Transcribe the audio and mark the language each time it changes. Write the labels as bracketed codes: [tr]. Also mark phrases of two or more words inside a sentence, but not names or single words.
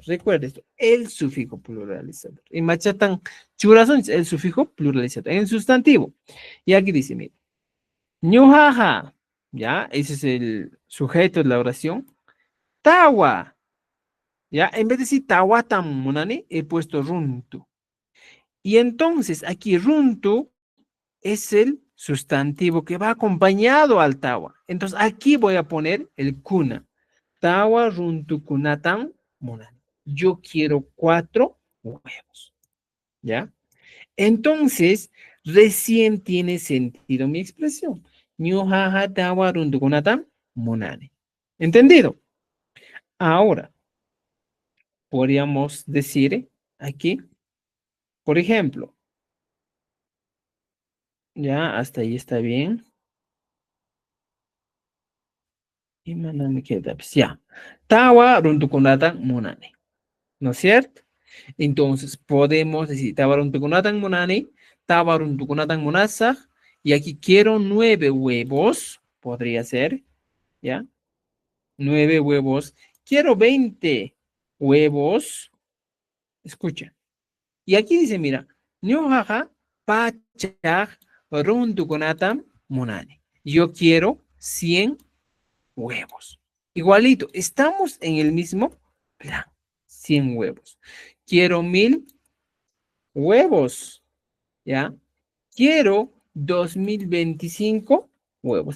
[es] Recuerda esto, el sufijo pluralizador. En Machatan Churazón, el sufijo pluralizador. En el sustantivo. Y aquí dice, mira, ñujaja, ya, ese es el sujeto de la oración. Tawa, ya, en vez de decir [qu] tawa tamunani, [es] he puesto runtu. Y entonces aquí runtu es el sustantivo que va acompañado al tawa. Entonces aquí voy a poner el kuna. [qu] Tawa runtu kunatan munani. [es] Yo quiero 4 huevos, ¿ya? Entonces, recién tiene sentido mi expresión. [qu] Ñujaja tawa runtu kunatan munani. [es] ¿Entendido? Ahora, podríamos decir aquí, por ejemplo, ya hasta ahí está bien. Y me queda, pues ya. [qu] Tawa runtukunatan munani. [es] ¿No es cierto? Entonces podemos decir [qu] tawa runtukunatan munani, tawa runtukunatan munasaj, [es] y aquí quiero 9 huevos, podría ser, ¿ya? 9 huevos. Quiero 20 huevos. Escucha. Y aquí dice, mira, [qu] ñujaja pachaj runtukunatam munani. [es] Yo quiero 100 huevos. Igualito, estamos en el mismo plan. 100 huevos. Quiero 1000 huevos, ¿ya? Quiero 2025 huevos.